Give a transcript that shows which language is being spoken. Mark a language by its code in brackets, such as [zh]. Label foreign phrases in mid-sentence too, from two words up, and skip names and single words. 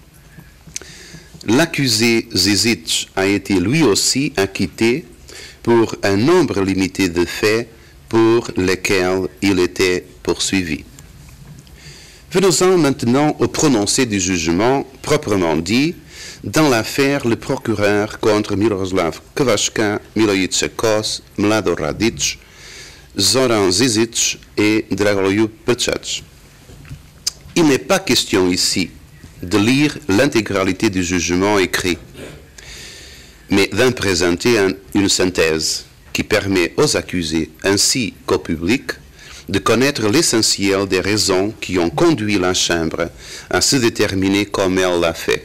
[fr] L'accusé Zizic a été lui aussi acquitté pour un nombre limité de faits pour lesquels il était poursuivi. Venons-en maintenant au prononcé du jugement proprement dit dans l'affaire le procureur contre Miroslav Kovačka, Milojica Kos, Mlado Radić, Zoran Zizic et Dragoljub Prčac. Il n'est pas question ici de lire l'intégralité du jugement écrit, mais d'en présenter une synthèse qui permet aux accusés ainsi qu'au public de connaître l'essentiel des raisons qui ont conduit la Chambre à se déterminer comme elle l'a fait.